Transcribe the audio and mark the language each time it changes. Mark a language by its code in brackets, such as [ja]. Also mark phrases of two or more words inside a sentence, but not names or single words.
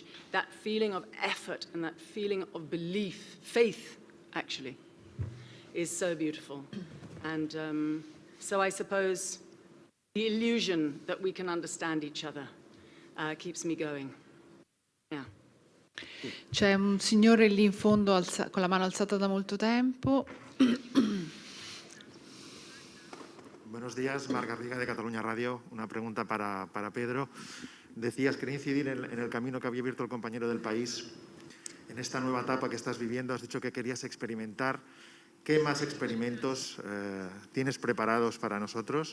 [en] That feeling of effort and that feeling of belief, faith, actually, is so beautiful. And so I suppose the illusion that we can understand each other keeps me going. Yeah. [it] C'è un signore lì in fondo con la mano alzata da molto tempo. [es] Buenos días, Marc Garriga de Cataluña Radio. Una pregunta para Pedro. Decías, quería incidir en el camino que había abierto el compañero del país. En esta nueva etapa que estás viviendo, has dicho que querías experimentar. ¿Qué más experimentos tienes preparados para nosotros?